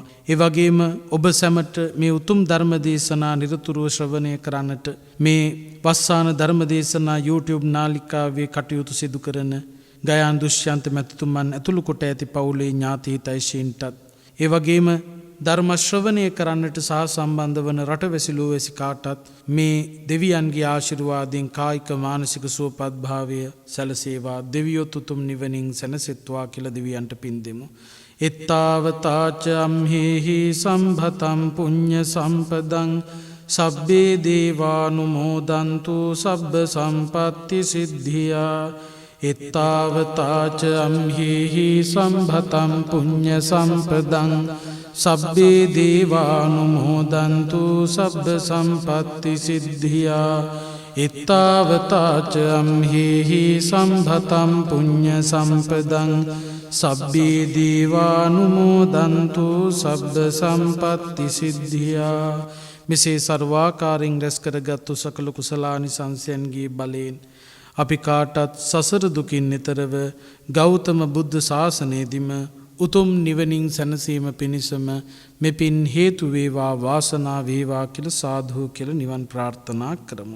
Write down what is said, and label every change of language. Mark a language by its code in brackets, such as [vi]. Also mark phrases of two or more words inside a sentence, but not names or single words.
[si] ඒ වගේම ඔබ සැමට මේ උතුම් ධර්ම දේශනා නිරතුරුව ශ්‍රවණය කරන්නට මේ වස්සාන ධර්ම දේශනා YouTube නාලිකාවේ කටයුතු සිදු කරන ගයාන් දුෂ්‍යන්ත මැතිතුමන් ඇතුළු කොට ඇති පවුලේ ඥාති හිතයිෂීන්ටත් ඒ වගේම ධර්ම ශ්‍රවණය කරන්නට සහ සම්බන්ධ වන රටවැසිලෝ වැසිකාටත් මේ දෙවියන්ගේ ආශිර්වාදයෙන් කායික මානසික සුවපත් භාවය සැලසේවා. දෙවියොත් උතුම් නිවනින් සැනසෙත්වා කියලා දෙවියන්ට පින් දෙමු. [pi] එත්තාවතාච අම්හෙහි සම්භතම් පුඤ්ඤ සම්පදං සබ්බේ දේවානුමෝදන්තු සබ්බ සම්පත්ති සිද්ධියා. එත්තාවතාච අම්හෙහි සම්භතම් පුඤ්ඤ සම්පදං සබ්බේ දේවානුමෝදන්තු සබ්බ සම්පත්ති සිද්ධියා. එත්තාවතාච අම්හෙහි සම්භතම් පුඤ්ඤ සම්පදං සබ්බේ දේවානුමෝදන්තු සබ්බ සම්පත්ති සිද්ධියා. [si] මෙසේ සර්වාකාරයෙන් රැස් කරගත්තු සකල කුසලානිසංසයන්ගේ බලයෙන් අපි කාටත් සසර දුකින් නිතරව ගෞතම බුද්ධ ශාසනයේදීම උතුම් නිවනින් සැනසීම පිණිසම මෙපින් හේතු වේවා වාසනාව වේවා කියලා සාදු කියලා නිවන් ප්‍රාර්ථනා කරමු.